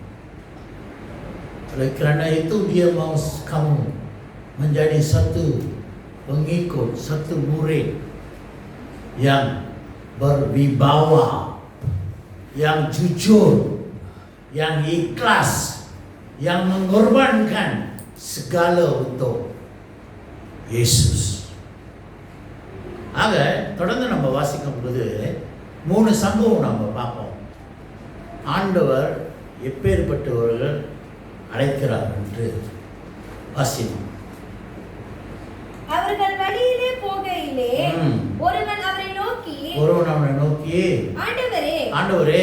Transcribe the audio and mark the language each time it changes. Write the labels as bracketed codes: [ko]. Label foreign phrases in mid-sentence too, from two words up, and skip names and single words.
[ms] Oleh kerana itu dia mahu kamu menjadi satu pengikut, satu murid yang berwibawa, yang jujur, yang ikhlas, yang mengorbankan segala untuk Yesus. [ta] ஆக தொடர்ந்து நம்ம வாசிக்கும் பொழுது 3 சம்பவம் நம்ம பார்ப்போம். ஆண்டவர் எப்பேற்பட்டவர்கள் அழைக்கிறார் என்று வாசிப்போம். அவர்கள் வழியிலே போகையிலே ஒருவன் அவரை நோக்கி ஆண்டவரே